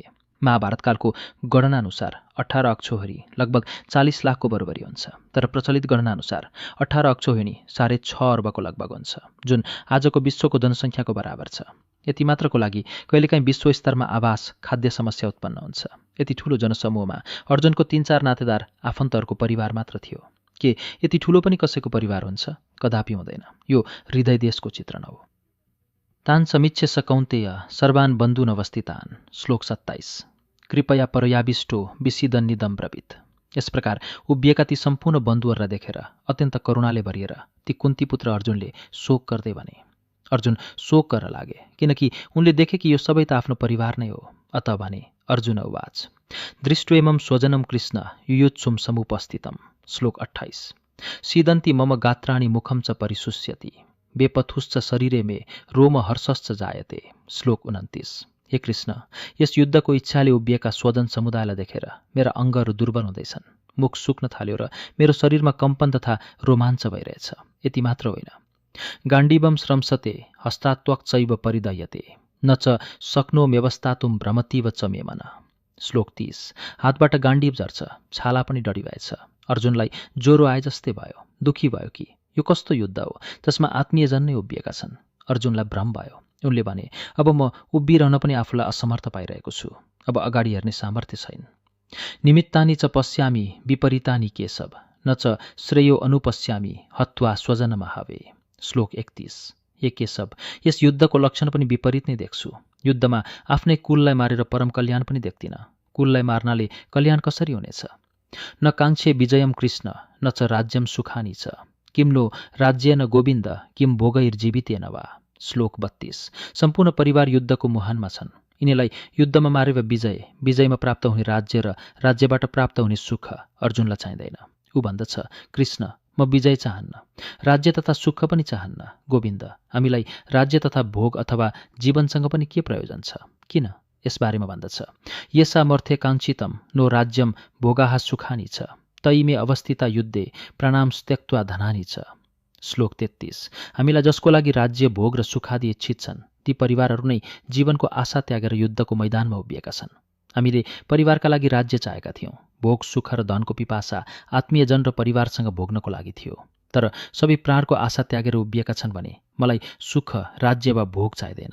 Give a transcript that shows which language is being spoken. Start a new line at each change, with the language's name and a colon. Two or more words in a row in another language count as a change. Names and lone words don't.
Nepali: महाभारतकालको गणनाअनुसार 18 अक्षौहिणी लगभग 40 लाखको बराबरी हुन्छ, तर प्रचलित गणनाअनुसार 18 अक्षौहिणी 6.5 अर्बको लगभग हुन्छ, जुन आजको विश्वको जनसङ्ख्याको बराबर छ। यति मात्रको लागि कहिलेकाहीँ विश्व स्तरमा आवास, खाद्य समस्या उत्पन्न हुन्छ। यति ठुलो जनसमूहमा अर्जुनको 3-4 नातेदार आफन्तहरूको परिवार मात्र थियो। के यति ठुलो पनि कसैको परिवार हुन्छ? कदापि हुँदैन। यो हृदय देशको चित्रण हो।
Sanskrit: तान् समीक्ष्य स कौन्तेय सर्वान् बन्धून् अवस्थितान्।
Nepali: श्लोक 27।
Sanskrit: कृपया परयाविष्टो विषिदन्निदं ब्रवीत्।
Nepali: यस प्रकार उभिएका ती सम्पूर्ण बन्धुहरूलाई देखेर अत्यन्त करुणाले भरिएर ती कुन्तीपुत्र अर्जुनले शोक गर्दै भने। अर्जुन शोक गर्न लागे, किनकि उनले देखे कि यो सबै त आफ्नो परिवार नै हो। अत भने
Sanskrit: अर्जुन उवाच दृष्ट्वेमं स्वजनं कृष्ण युयुत्सुं समुपस्थितम्।
Nepali: श्लोक 28।
Sanskrit: सीदन्ति मम गात्राणि मुखं च परिशुष्यति बेपथुश्च शरीरे मे रोम हर्षश्च जायते।
Nepali: श्लोक 29। हे कृष्ण, यस युद्धको इच्छाले उभिएका स्वजन समुदायलाई देखेर मेरा अङ्गहरू दुर्बल हुँदैछन्, मुख सुक्न थाल्यो र मेरो शरीरमा कम्पन तथा रोमाञ्च भइरहेछ। यति मात्र होइन,
Sanskrit: गाण्डीवं श्रंसते हस्तात्वक्चैव परिदयते न च शक्नोम्यवस्थातुं भ्रमतीव च मे मन।
Nepali: श्लोक 30। हातबाट गाण्डीव झर्छ, छाला पनि डढिभएछ। अर्जुनलाई ज्वरो आए जस्तै भयो, दुखी भयो कि यो कस्तो युद्ध हो जसमा आत्मीयजन नै उभिएका छन्। अर्जुनलाई भ्रम भयो। उनले भने, अब म उभिरहन पनि आफूलाई असमर्थ पाइरहेको छु। अब अगाडि हेर्ने सामर्थ्य छैन।
Sanskrit: निमित्तानि च पश्यामि विपरीतानि केशव, न च श्रेयो अनुपश्यामि हत्वा स्वजन महावे।
Nepali: श्लोक 31। हे केशव, यस युद्धको लक्षण पनि विपरीत नै देख्छु। युद्धमा आफ्नै कुललाई मारेर परम कल्याण पनि देख्दिन। कुललाई मार्नाले कल्याण कसरी हुनेछ?
Sanskrit: न काङ्क्षे विजयम कृष्ण न च राज्यम सुखानी छ। किम नो राज्येन गोविन्द किम भोगैर्जीवितेन वा।
Nepali: श्लोक 32। सम्पूर्ण परिवार युद्धको मुहानमा छन्। यिनीलाई युद्धमा मारेर विजय, विजयमा प्राप्त हुने राज्य र राज्यबाट प्राप्त हुने सुख अर्जुनलाई चाहिँदैन। ऊ भन्दछ, कृष्ण, म विजय चाहन्न, राज्य तथा सुख पनि चाहन्न। गोविन्द, हामीलाई राज्य तथा भोग अथवा जीवनसँग पनि के प्रयोजन छ? किन? यसबारेमा भन्दछ,
Sanskrit: यसा मर्थे काङ्क्षितम नो राज्यम भोगाः सुखानी छ, तैमे अवस्थिता युद्धे प्राणाम त्यक्त्वा धनानी छ।
Nepali: श्लोक 33। हामीलाई जसको लागि राज्य, भोग र सुखादि इच्छित छन्, ती परिवारहरू नै जीवनको आशा त्यागेर युद्धको मैदानमा उभिएका छन्। हामीले परिवारका लागि राज्य चाहेका थियौँ। भोग, सुख र धनको पिपासा आत्मीयजन र परिवारसँग भोग्नको लागि थियो। तर सबै प्राणको आशा त्यागेर उभिएका छन् भने मलाई सुख, राज्य वा भोग चाहिँदैन।